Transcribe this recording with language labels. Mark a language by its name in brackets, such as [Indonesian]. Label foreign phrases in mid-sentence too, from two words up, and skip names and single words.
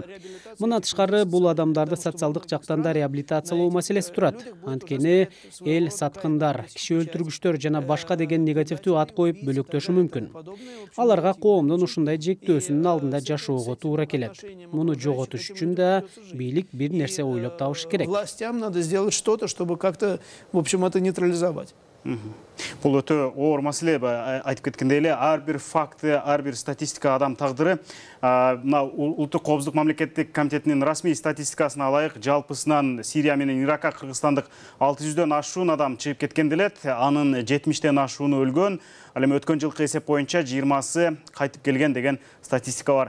[Kyrgyz] Мындан тышкары бул адамдарды социалдык жактан да реабилитациялоо маселеси турат. Анткени эл саткындар, киши өлтүргүчтөр жана башка деген негативдүү ат коюп бөлөктөшү мүмкүн. Аларга коомдун ушундай жектөөсүнүн алдында жашоого туура келет. Муну жоготуш үчүн да бийлик бир нерсе ойлоп табышы керек. [Russian] Властям надо сделать что-то, чтобы как-то, в общем, это нейтрализовать. [Kyrgyz] Бул өтө оор маселе, айтып кеткендей эле, ар бир факты, ар бир статистика адам тагдыры. Мына Улуттук коопсуздук мамлекеттик комитетинин расмий статистикасына алайык, жалпысынан Сирия менен Иракка кыргызстандык 600дөн ашуун адам чыгып кеткен делет, анын 70ден ашууну өлгөн, ал эми өткөн жылкы эсеп боюнча 20сы кайтып келген деген статистика бар.